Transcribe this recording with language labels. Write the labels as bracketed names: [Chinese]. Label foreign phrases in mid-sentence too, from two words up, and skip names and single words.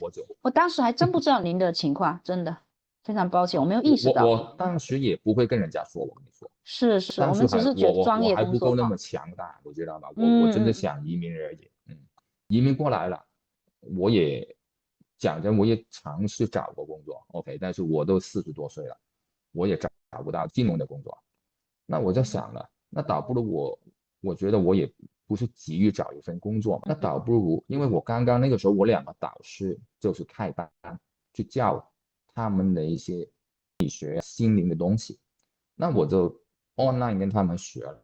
[Chinese] 我當時還真不知道您的情況，真的。非常抱歉，我沒有意識到。我當時也不會跟人家說，我跟你說。是，我們只是覺得專業工作。我還不夠那麼強大，我知道嗎？我真的想移民而已。移民過來了，我也講真，我也嘗試找過工作 ，OK，但是我都40多歲了，我也找不到金融的工作。那我就想了，那倒不如我覺得我也不是急於找一份工作嘛，那倒不如，因為我剛剛那個時候我2個導師就是開班去教他們的一些心理學、心靈的東西，那我就 online 跟他們學了。